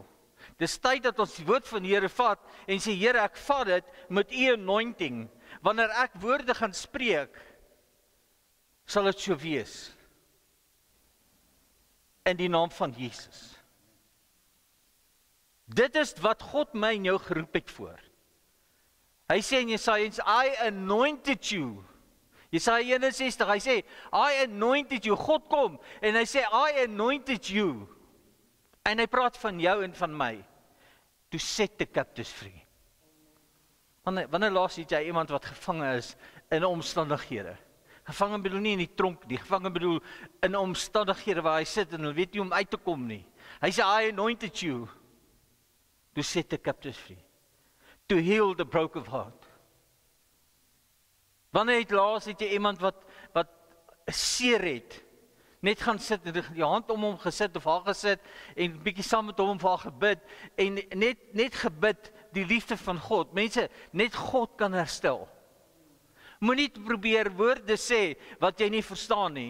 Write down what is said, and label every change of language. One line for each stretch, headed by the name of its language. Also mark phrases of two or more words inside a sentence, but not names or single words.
Afrikaans: Dis tyd dat ons die woord van die Here vat en sê, Here, ek vat dit met u anointing. Wanneer ek woorde gaan spreek, sal dit so wees. In die naam van Jesus. Dit is wat God my en jou geroep het voor. Hy sê in Jesaja,
English: I anointed you.
Afrikaans: Jesaja 61, hy sê,
English: I anointed you.
Afrikaans: God kom en hy sê,
English: I anointed you.
Afrikaans: En hy praat van jou en van my.
English: To set the captives free.
Afrikaans: Wanneer laas het jy iemand wat gevangen is in omstandighede? Gevangen bedoel nie in die tronk nie, gevangen bedoel in omstandighede waar hy sit en hy weet nie om uit te kom nie. Hy sê,
English: I anointed you to set the captives free, to heal the broken heart.
Afrikaans: Wanneer het jy iemand wat seer het, net gaan sit en die hand om hom gesit of haar gesit en bietjie saam met hom vir haar gebid en net gebid die liefde van God. Mense, net God kan herstel. Moenie probeer woorde sê wat jy nie verstaan nie.